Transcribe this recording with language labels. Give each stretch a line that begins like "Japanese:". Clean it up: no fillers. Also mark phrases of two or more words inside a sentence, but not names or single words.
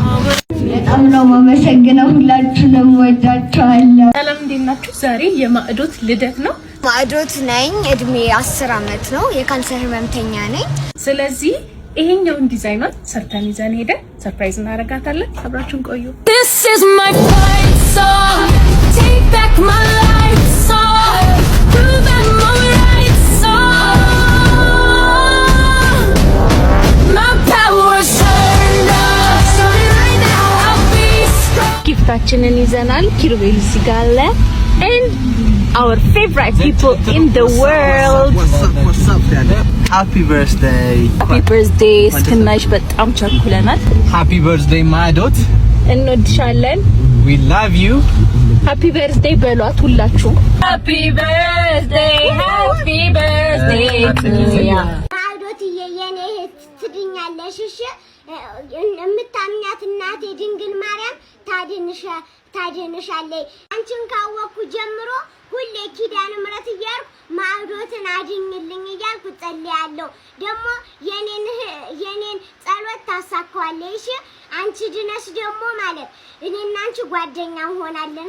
Amharic: በጣም ነው የማመሰግነው። ሁላችሁንም ወዳችኋለሁ። ሰላም እንዴት ናችሁ? ዛሬ የማዕዶት ልደት ነው። ማዕዶት ነኝ። እድሜ 10 ዓመት ነው። የካንሰር ህመምተኛ ነኝ። ስለዚህ ይሄኛውን ዲዛይኗን ሰርተን ይዘን ሄደን ሰርፕራይዝ እናደርጋታለን። አብራችሁን ቆዩ።
English: This is my fight song. Take back my life song. Prove I'm alright song. My power's turned up. Starting right now, I'll be strong.
Amharic: ጊፍት እንግዶቻችንን ይዘናል። ኪሩቤል እዚህ ጋር አለ
English: and our favorite people in the world. What's up, Daddy? Happy birthday. Happy birthday
Amharic: እስክናይሽ በጣም ቸኩለናል።
English: Happy birthday ማዶት
Amharic: እንወድሻለን።
English: We love you. Happy birthday
Amharic: በሏት ሁላችሁ።
English: Happy birthday to you.
Amharic: ማዶት የኔ ትድኛለሽ እሺ የምታምኛት እናቴ ድንግል ማርያም ታድንሻለች። አንቺን ካወኩ ጀምሮ ሁሌ ኪዳነ ምሕረት እያልኩ ማዶትን አድኝልኝ እያልኩ ጸልያለሁ። ደግሞ የኔን ጸሎት ታሳካዋለሽ። አንቺ ድነሽ ደግሞ ማለት እኔና አንቺ ጓደኛ እንሆናለን።